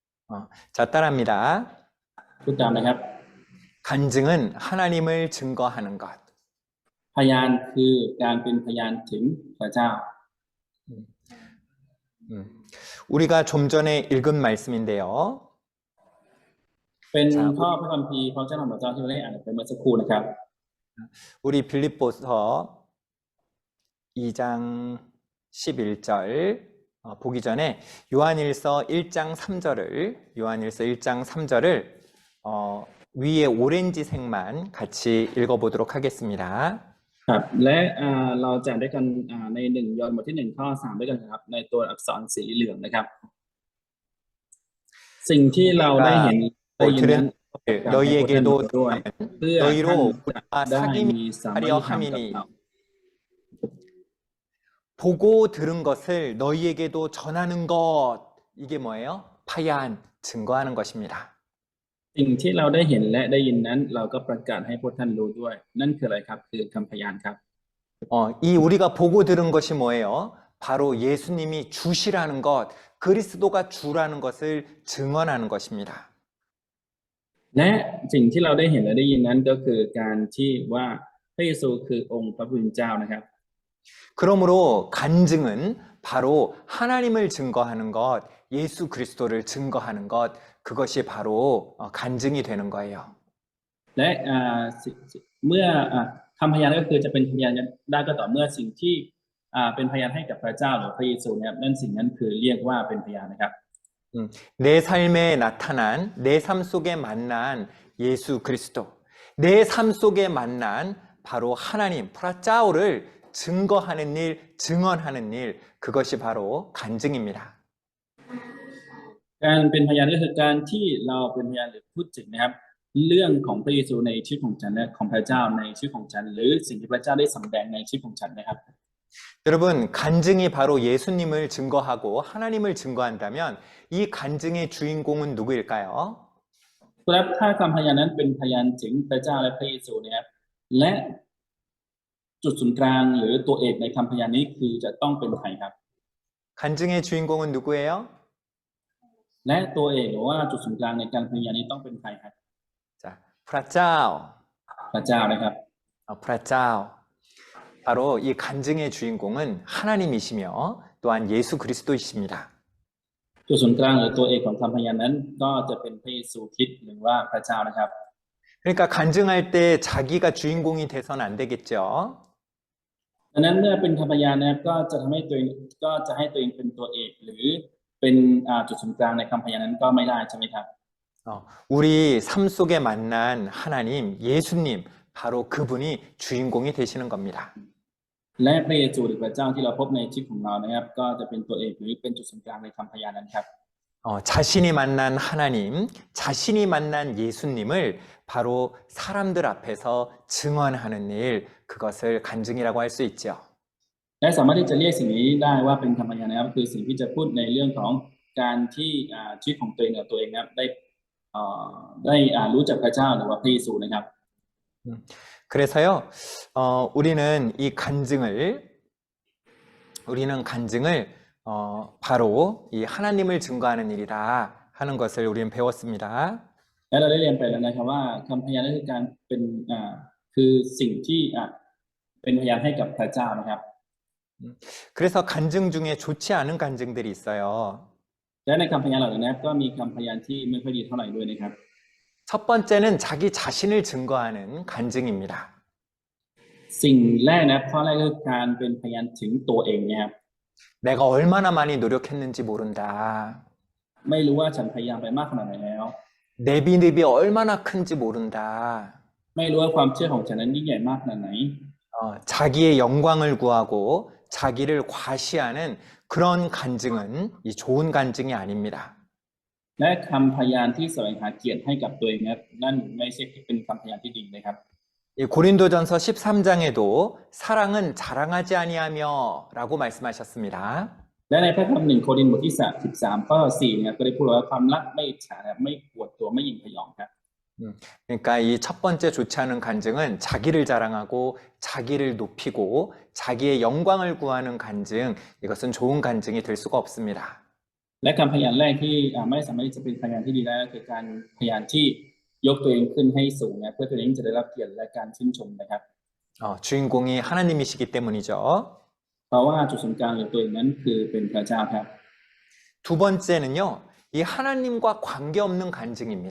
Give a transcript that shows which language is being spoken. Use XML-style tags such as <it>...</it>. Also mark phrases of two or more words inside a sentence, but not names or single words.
<ko>자, 따라합니다.</ko> <th>พูดตามนะครับ</th> <ko>간증은 하나님을 증거하는 것.</ko> <th>พยานคือการเป็นพยานถึงพระเจ้า</th> <ko>우리가 좀 전에 읽은 말씀인데요.</ko> <th>เป็นข้อพระคัมภีร์พระเจ้าของพระเจ้าที่เราได้อ่านไปเมื่อสักครู่นะครับ</th> <ko>우리 빌립보서 2장 11절 보기 전에 요한일서 1장 3절을 위에 오렌지색만 같이 읽어보도록 하겠습니다.</ko> <th>ครับและเราจะได้กันใน1 ยอห์นบทที่ 1 ข้อ 3 ด้วยกันครับในตัวอักษรสีเหลืองนะครับ สิ่งที่เราได้เห็นได้ยินนั้น</th> <ko>너희에게도</ko> <th>ด้วยเพื่อ</th> <ko>너희로</ko> <th>ท่านจะ</th> <ko>우리가</ko> <th>ได้มีสามัคคี</th> <ko>사귐하려</ko> <th>ธรรมกับ</th> <ko>함이니</ko> <th>เรา</th> <ko>보고 들은 것을 너희에게도 전하는 것. 이게 뭐예요? 파얀 증거하는 것입니다.</ko> <th>สิ่งที่เราได้เห็นและได้ยินนั้นเราก็ประกาศให้พวกท่านรู้ด้วย นั่นคืออะไรครับคือคำพยานครับ</th> <ko>이 우리가 보고 들은 것이 뭐예요? 바로 예수님이 주시라는 것, 그리스도가 주라는 것을 증언하는 것입니다.</ko> <th>และสิ่งที่เราได้เห็นและได้ยินนั้นก็คือการที่ว่าพระเยซูคือองค์พระผู้เป็นเจ้านะครับ</th> <ko>그러므로 간증은 바로 하나님을 증거하는 것, 예수 그리스도를 증거하는 것, 그것이 바로 간증이 되는 거예요.</ko> <th>และเมื่อคำพยานก็คือจะเป็นพยานได้ก็ต่อเมื่อสิ่งที่เป็นพยานให้กับพระเจ้าหรือพระเยซูนะครับนั่นสิ่งนั้นคือเรียกว่าเป็นพยานนะครับ</th> <ko>내 삶에 나타난 내 삶 속에 만난 예수 그리스도, 내 삶 속에 만난 바로 하나님 프라짜오를 증거하는 일, 증언하는 일, 그것이 바로 간증입니다.</ko> <th>การเป็นพยานก็คือการที่เราเป็นพยานหรือพูดถึงนะครับเรื่องของพระเยซูในชีวิตของฉันและของพระเจ้าในชีวิตของฉันหรือสิ่งที่พระเจ้าได้สำแดงในชีวิตของฉันนะครับ</th> <ko>여러분, 간증이 바로 예수님을 증거하고 하나님을 증거한다면 이 간증의 주인공은 누구일까요?</ko> <th>ครับถ้าคำพยานนั้นเป็นพยานถึงพระเจ้าและพระเยซูนะครับและจุดศูนย์กลางหรือตัวเอกในคำพยานนี้คือจะต้องเป็นใครครับ</th> <ko>간증의 주인공은 누구예요?</ko> <th>และตัวเอกหรือว่าจุดศูนย์กลางในการพยานนี้ต้องเป็นใครครับ</th> <ko>자, 프라짜오.</ko> <th>พระเจ้านะครับ</th> <ko>프라짜오. 바로 이 간증의 주인공은 하나님이시며 또한 예수 그리스도이십니다.</ko> <th>จุดศูนย์กลางหรือตัวเอกของคำพยานนั้นก็จะเป็นพระเยซูคริสต์หรือว่าพระเจ้านะครับ</th> <ko>그러니까 간증할 때 자기가 주인공이 돼서는 안 되겠죠.</ko> <th>ดังนั้นเมื่อเป็นคำพยานนะครับก็จะทำให้ตัวเองก็จะให้ตัวเองเป็นตัวเอกหรือเป็นจุดศูนย์กลางในคำพยานนั้นก็ไม่ได้ใช่ไหมครับ</th> <ko>우리 삶 속에 만난 하나님, 예수님, 바로 그분이 주인공이 되시는 겁니다.</ko> <th>และพระเยซูหรือพระเจ้าที่เราพบในชีวิตของเรานะครับก็จะเป็นตัวเอกหรือเป็นจุดศูนย์กลางในคำพยานนั้นครับ</th> <ko>자신이 만난 하나님, 자신이 만난 예수님을 바로 사람들 앞에서 증언하는 일, 그것을 간증이라고 할 수 있죠.</ko> <th>และสามารถที่จะเรียกสิ่งนี้ได้ว่าเป็นคำพยานนะครับคือสิ่งที่จะพูดในเรื่องของการที่ชีวิตของตัวเองกับตัวเองนะครับได้รู้จักพระเจ้าหรือว่าพระเยซูนะครับ</th> <ko>그래서요, 우리는 간증을 바로 이 하나님을 증거하는 일이다 하는 것을 우리는 배웠습니다.</ko> <th>และเราได้เรียนไปแล้วนะครับว่าคำพยานนั้นคือการเป็นคือสิ่งที่เป็นพยานให้กับพระเจ้านะครับ</th> <ko>그래서 간증 중에 좋지 않은 간증들이 있어요.</ko> <th>และในคำพยานเหล่านี้ก็มีคำพยานที่ไม่ค่อยดีเท่าไหร่ด้วยนะครับ</th> <ko>첫 번째는 자기 자신을 증거하는 간증입니다.</ko> <th>สิ่งแรกนะข้อแรกคือการเป็นพยานถึงตัวเองนะครับ</th> <ko>내가 얼마나 많이 노력했는지 모른다.</ko> <th>ไม่รู้ว่าฉันพยายามไปมากขนาดไหนแล้ว</th> <ko>내 믿음이 얼마나 큰지 모른다.</ko> <th>ไม่รู้ว่าความเชื่อของฉันนั้นยิ่งใหญ่มากขนาดไหน</th> <ko>자기의 영광을 구하고 자기를 과시하는 그런 간증은 이 좋은 간증이 아닙니다.</ko> <th>และคำพยานที่แสวงหาเกียรติให้กับตัวเองนะนั่นไม่ใช่เป็นคำพยานที่ดีนะครับ</th> <ko>이 고린도전서 13장에도 사랑은 자랑하지 아니하며라고 말씀하셨습니다.</ko> <th>และในพระธรรม1 โครินธ์บทที่13ข้อ4เนี่ยก็ได้พูดว่าความรักไม่อิจฉาไม่อวดตัวไม่หยิ่งพยองครับ</th> <ko>그러니까 이 첫 번째 좋지 않은 간증은 자기를 자랑하고 자기를 높이고 자기의 영광을 구하는 간증, 이것은 좋은 간증이 될 수가 없습니다.</ko> <th>และการพยานแรกที่ไม่สามารถที่จะเป็นพยานที่ดีได้ก็คือการพยานที่ยกตัวเองขึ้นให้สูงนะเพื่อตัวเองจะได้รับเกียรติและการชื่นชมนะครับ</th> <ko>주인공이 하나님이시기 때문이죠.</ko> <th>เพราะว่าจุดศูนย์กลางของตัวเองนั้นคือเป็นพระเจ้าครับ</th> <ko>두 번째는요, 이 하나님과 관계없는 간증입니다.</ko>